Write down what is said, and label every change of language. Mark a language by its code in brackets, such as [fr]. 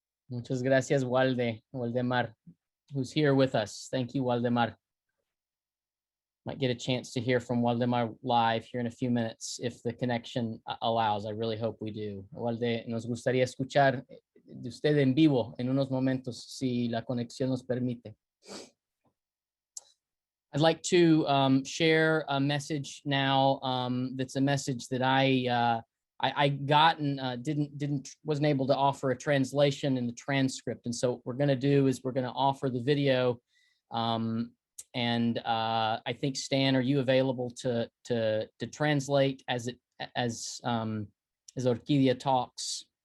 [es] Muchas gracias, [en] Waldemar, who's here with us. Thank you, Waldemar. Might get a chance to hear from Waldemar live here in a few minutes if the connection allows. I really hope we do. [es] Walde, nos gustaría escuchar de usted en vivo en unos momentos si la conexión nos permite. [en] I'd like to share a message now. That's a message that I got and wasn't able to offer a translation in the transcript. And so what we're going to do is we're going to offer the video. I think, Stan, are you available to translate as Orquídea talks?